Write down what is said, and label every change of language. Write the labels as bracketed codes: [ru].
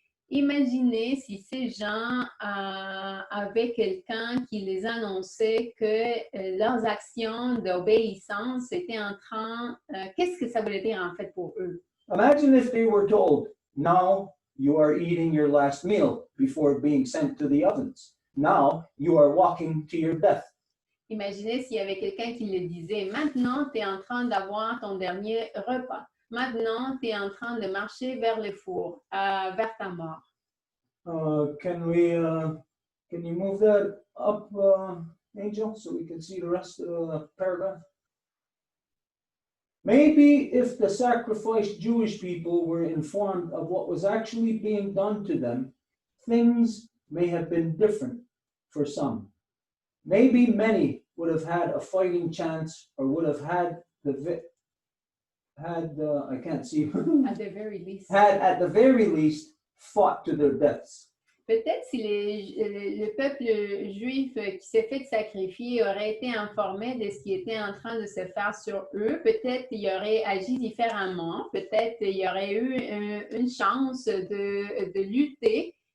[fr] Imaginez si ces gens avaient quelqu'un qui les annonçait que leurs actions d'obéissance étaient en train... qu'est-ce que ça voulait dire en fait pour eux? [en] Imagine if they were told, now you are eating your last meal before being sent to the ovens. Now you are walking to your death. [fr] Imaginez s'il y avait quelqu'un qui le disait, maintenant tu es en train d'avoir ton dernier repas. Maintenant, tu es en train de marcher vers le four, vers ta mort. [en] Can you move that up, Angel, so we can see the rest of the paragraph? Maybe if the sacrificed Jewish people were informed of what was actually being done to them, things may have been different for some. Maybe many would have had a fighting chance or would have had I can't see. At the very least. Had at the very least fought to their deaths. [fr] Peut-être si le peuple juif qui s'est fait sacrifier aurait été informé de ce qui était en train de se faire sur eux, peut-être il aurait agi différemment, peut-être il y aurait eu une chance de lutter.